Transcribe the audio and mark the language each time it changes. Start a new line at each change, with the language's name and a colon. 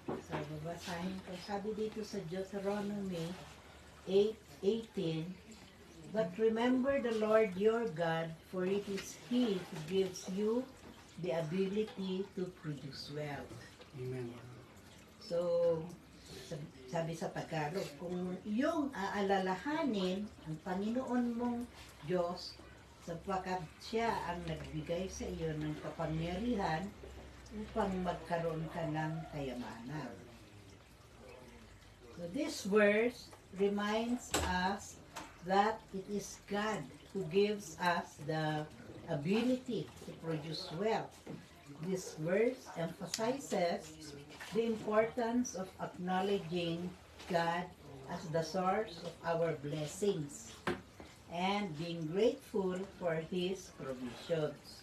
English: So,
Filipino: babasahin ko. Sabi dito sa
English: Deuteronomy 8:18, but remember the Lord your God, for it is He who gives you the ability to produce wealth. Amen.
Filipino: So, sabi sa Tagalog, kung iyong aalalahanin ang Panginoon mong Diyos, sapagkat siya ang nagbigay sa iyo ng kapangyarihan upang magkaroon ka ng kayamanan.
English: So this verse reminds us that it is God who gives us the ability to produce wealth. This verse emphasizes the importance of acknowledging God as the source of our blessings and being grateful for His provisions.